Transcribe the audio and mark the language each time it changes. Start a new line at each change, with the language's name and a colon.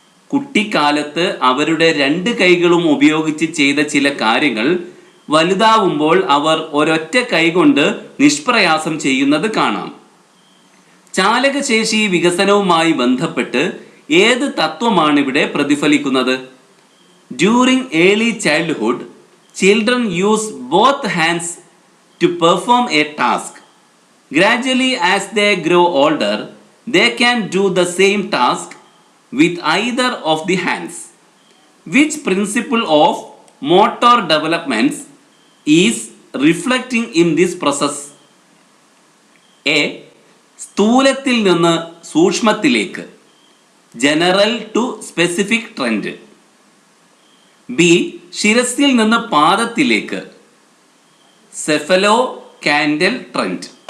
Malayalam: കുട്ടിക്കാലത്ത് അവരുടെ 2 കൈകളും ഉപയോഗിച്ച് ചെയ്ത ചില കാര്യങ്ങൾ വലുതാവുമ്പോൾ അവർ ഒരൊറ്റ കൈകൊണ്ട് നിഷ്പ്രയാസം ചെയ്യുന്നത് കാണാം. ചാലകശേഷി വികസനവുമായി ബന്ധപ്പെട്ട് ഏത് തത്വമാണ് ഇവിടെ പ്രതിഫലിക്കുന്നത്?
English: During early childhood, children use both hands to perform a task. Gradually, as they grow older, they can do the same task with either of the hands. Which principle of motor developments is reflecting in this process?
Malayalam: A, സ്ഥൂലത്തിൽ നിന്ന് സൂക്ഷ്മത്തിലേക്ക്,
English: General to specific trend.
Malayalam: B, ശിരസിൽ നിന്ന് പാദത്തിലേക്ക്
English: Cephalocaudal trend.